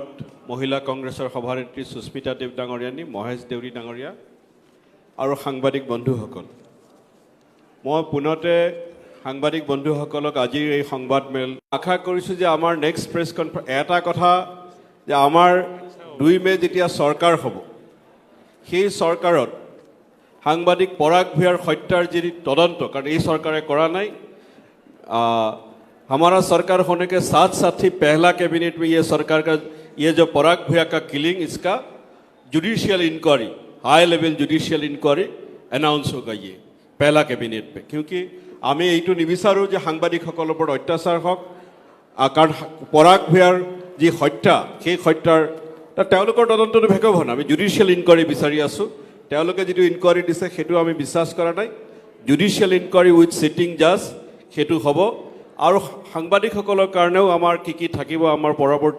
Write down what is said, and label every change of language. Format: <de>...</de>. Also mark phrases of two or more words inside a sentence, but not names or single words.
<as>মহিলা কংগ্ৰেছৰ সভানেত্ৰী সুস্মিতা দেৱ ডাঙৰীয়ানী মহেশ দেউৰী ডাঙৰীয়া আৰু সাংবাদিক বন্ধুসকল মই পুনতে সাংবাদিক বন্ধুসকলক আজিৰ এই সংবাদমেল আশা কৰিছোঁ যে আমাৰ</as> <en>next press conference</en> <as>এটা কথা যে আমাৰ 2 মে যেতিয়া চৰকাৰ হ'ব সেই চৰকাৰত সাংবাদিক পৰাগ ভূঞাৰ হত্যাৰ যি তদন্ত কাৰণ এই চৰকাৰে কৰা নাই</as> <hi>हमारा सरकार होने के साथ साथ ही पहला कैबिनेट में ये सरकार का ये जो पराग भूया का किलिंग इसका</hi> <en>judicial inquiry high level judicial inquiry announce</en> <hi>होगा ये पहला कैबिनेट पे क्योंकि</hi> <as>আমি এইটো নিবিচাৰো যে সাংবাদিকসকলৰ ওপৰত অত্যাচাৰ হওক কাৰণ পৰাগ ভূয়াৰ যি হত্যা সেই হত্যাৰ তেওঁলোকৰ তদন্তটো ভেকব না আমি</as> <en>judicial inquiry</en> <as>বিচাৰি আছো তেওঁলোকে যিটো ইনকুৱাৰী দিছে সেইটো আমি বিশ্বাস কৰা নাই</as> <en>judicial inquiry with sitting judge</en> <as>সেইটো হ'ব আৰু সাংবাদিকসকলৰ কাৰণেও আমাৰ কি থাকিব আমাৰ পৰৱৰ্তী</as>